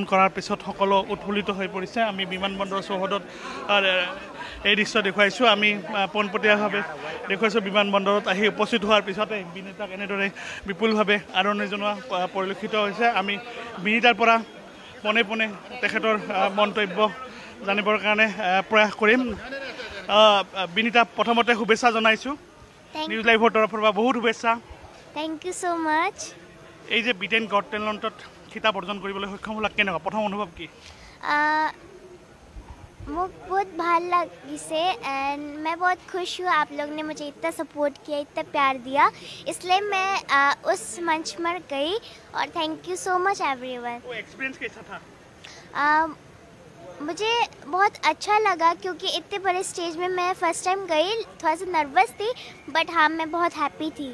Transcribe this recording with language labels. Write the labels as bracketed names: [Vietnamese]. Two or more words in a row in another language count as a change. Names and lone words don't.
[Assamese] কৰাৰ পিছত সকলো উৎফুল্লিত হৈ পৰিছে আমি বিমানবন্দৰৰ চৌহদত এই দৃশ্য দেখুৱাইছোঁ আমি পোনপটীয়াভাৱে দেখুৱাইছোঁ বিমানবন্দৰত আহি উপস্থিত হোৱাৰ পিছতে বিনীতাক এনেদৰে বিপুলভাৱে আদৰণি জনোৱা পৰিলক্ষিত হৈছে আমি বিনীতাৰ পৰা পোনে পোনে তেখেতৰ মন্তব্য জানিবৰ কাৰণে প্ৰয়াস কৰিম বিনীতা প্ৰথমতে শুভেচ্ছা জনাইছোঁ নিউজ লাইভৰ তৰফৰ পৰা বহুত শুভেচ্ছা [English] Thank you so much [Assamese] এই যে ব্ৰিটেইন গট টেলেণ্টত খিতাপ অৰ্জন কৰিবলৈ সক্ষম হ'লা কেনেকুৱা প্ৰথম অনুভৱ কি [Hindi] मुझे बहुत ভাল लगी एंड मैं बहुत खुश हूँ आप लोग ने मुझे इतना सपोर्ट किया इतना प्यार दिया इसलिए मैं उस मंच पर गई और [English] thank you so much everyone [Hindi] वो एक्सपीरियंस कैसा था मुझे बहुत अच्छा लगा क्योंकि इतने बड़े स्टेज में मैं [English] first time [Hindi] गई थोड़ा सा नर्वस थी बट हाँ मैं बहुत हैप्पी थी